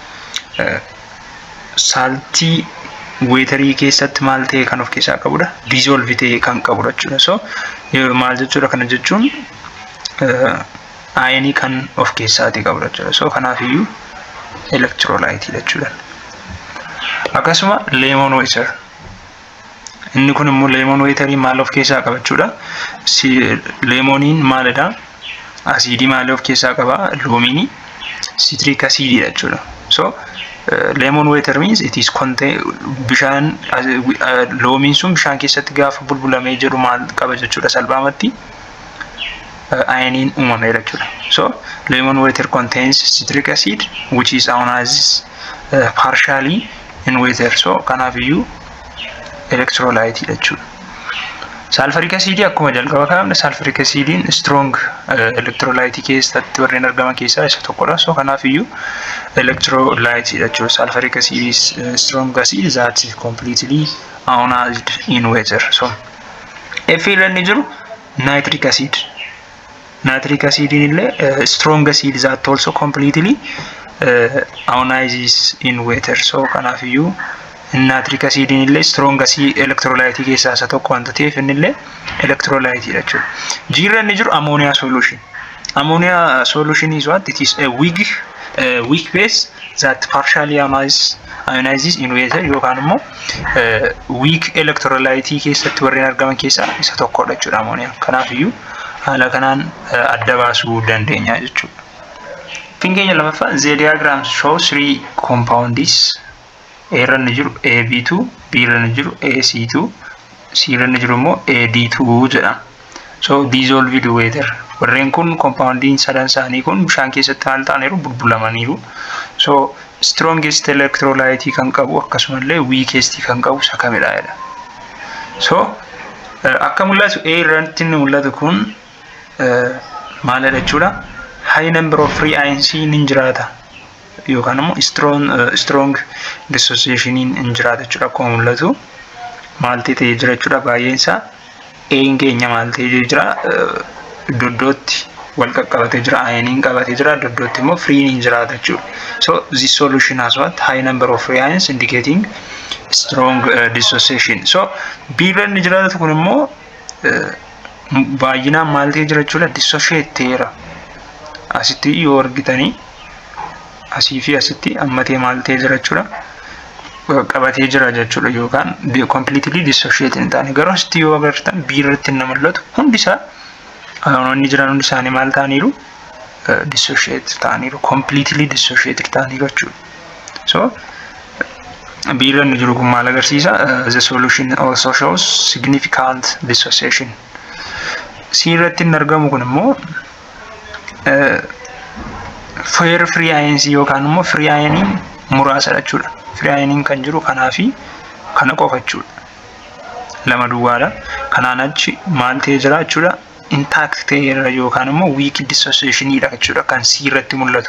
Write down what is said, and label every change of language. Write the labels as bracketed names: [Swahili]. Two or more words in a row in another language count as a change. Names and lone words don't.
[English] Salty watery [Oromo] keessatti maal ta'e kan of keessaa qabudha? Dissolve ta'e kan qabudha jechuudha. So maal jechuudha kana jechuun ion kan of keessaati qabudha jechuudha. So kanaafiyyuu electrolyte jechuudha. Akkasuma [English] lemon water. [Oromo] Inni kun immoo [English] lemon water [Oromo] maal of keessaa qaba jechuudha? Lemoniin maalidha? Acidii maal of keessaa qaba? Loomini [English] citric acid [Oromo] jechuudha. So [English] lemon water means it is contain [Oromo] bishaan loomiin sun bishaan keessatti gaafa bulbulamee jiru maal qaba jechuudha? Salphaamatti ioniin uumameera jechuudha. [English] So lemon water contains citric acid which is ionized partially in water. [Oromo] So kanaafiyyu electrolyte jechuudha. Sulfuric acid akkuma jalqaba kaa'amne sulfuric acidin [English] strong electrolyte [Oromo] keessatti warreen argaman keessaa isa tokkodha. So kanaaf iyyuu electrolyte jechuudha. [English] Sulfuric acid is strong acid that is completely ionized in water. [Oromo] So F irra ni jiru [English] nitric acid. Nitric acid illee strong acid that also completely ionizes in water. [Oromo] So kanaaf iyyuu [English] nitric acid [Oromo] illee [English] strong acid electrolyte [Oromo] keessaa isa tokko wanta ta'eef innillee electrolyte jechuudha. G irra ni jiru [English] ammonia solution. Ammonia solution is what? It is a weak base that partially ionizes in water [Oromo] yookaan immoo [English] weak electrolyte [Oromo] keessatti warreen argaman keessaa isa tokkodha jechuudha [English] ammonia. [Oromo] Kanaaf iyyuu haala kanaan adda baasuu dandeenya jechuudha. Finkeenya lamaffaa [English] the diagram shows 3 compounds. [Oromo] A irra ni jiru AB2, B irra ni jiru AC2, C irra ni jiru immoo AD2 jedha. [English] So dissolved water. [Oromo] Warreen kun compoundiin sadan isaanii kun bishaan keessatti haal ta'aniiru bulbulamaniiru. So [English] strongest electrolyte [Oromo] kan qabu akkasumallee weakest kan qabu isa kamidha jedha. So akka mul'atu A irratti ni mul'atu kun maalidha jechuudha? [English] High number of free ions [Oromo] ni jiraata. Yookaan immoo [English] strong dissociation [Oromo] in jiraata jechuudha. Akkuma mul'atu maalti ta'ee jira jechuudha baay'een isaa A'n keenya maalti jira doddootti wal qaqqabatee jira ioniin qabatee jira doddootti immoo free in jiraata jechuudha. [English] So this solution has what? High number of free ions indicating strong dissociation. [Oromo] So B irra ni jiraatu kun immoo baay'inaan maalti jira jechuudha dissociateera. Asitti yoo argitanii asii fi asitti ammatee maaltee jira jechuudha qabatee jira jechuudha yookaan [English] completely dissociate [Oromo] hin taane. Garuu asitti yoo agartan B irratti ni mul'atu hundi isaa ioniin jiran hundi isaanii maal ta'aniiru dissociate ta'aniiru [English] completely dissociate [Oromo] ta'aniiru jechuudha. So B irra ni jiru kun maal agarsiisa? [English] The solution also shows significant dissociation. [Oromo] C irratti ni argamu kun immoo [English] free ions [Oromo] yookaan immoo free ioniin muraasa jechuudha. Free ioniin kan jiru kanaafi kana qofa jechuudha. Lama duwwaadha. Kanaan achi maal ta'ee jira jechuudha intact ta'eera yookaan immoo weak dissociationidha jechuudha kan C irratti mul'atu.